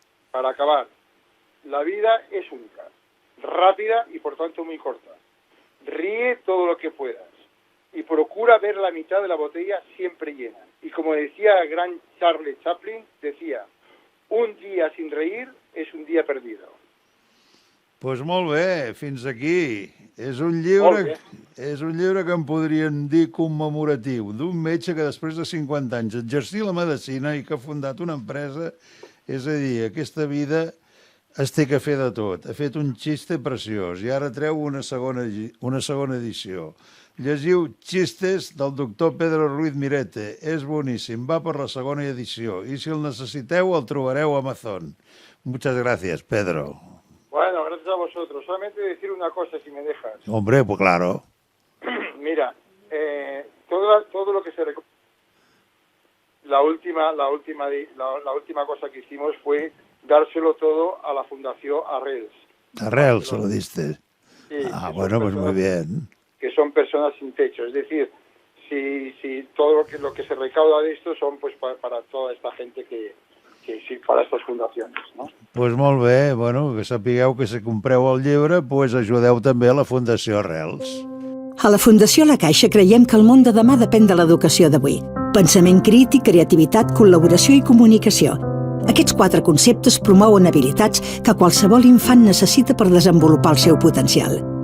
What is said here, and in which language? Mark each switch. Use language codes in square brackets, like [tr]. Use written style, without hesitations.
[es] para acabar, la vida es única, rápida y por tanto muy corta. Ríe todo lo que puedas y procura ver la mitad de la botella siempre llena. Y como decía el gran Charlie Chaplin, decía, un día sin reír és un dia perdido. [ca] Doncs molt bé, fins aquí. És un Molt llibre que en podríem dir commemoratiu, d'un metge que després de 50 anys exercia la medicina i que ha fundat una empresa, és a dir, aquesta vida es té que fer de tot. Ha fet un xiste preciós i ara treu una segona edició. Llegiu Xistes del doctor Pedro Ruiz Mirete. És boníssim, va per la segona edició. I si el necessiteu, el trobareu a Amazon. [es] Muchas gracias, Pedro. Bueno, gracias a vosotros. Solamente decir una cosa, si me dejas. Hombre, pues claro. Mira, todo lo que se la última cosa que hicimos fue dárselo todo a la Fundación Arrels. Arrels, se lo diste. Sí, bueno, pues muy bien. Que son personas sin techo. Es decir, si todo lo que se recauda de esto son pues para toda esta gente que sí, para estas fundacions, no? [ca] Pues molt bé, bueno, que sapigueu que si compreu el llibre, pues ajudeu també a la Fundació Arrels. A la Fundació La Caixa creiem que el món de demà depèn de l'educació d'avui. Pensament crític, creativitat, col·laboració i comunicació. Aquests 4 conceptes promouen habilitats que qualsevol infant necessita per desenvolupar el seu potencial.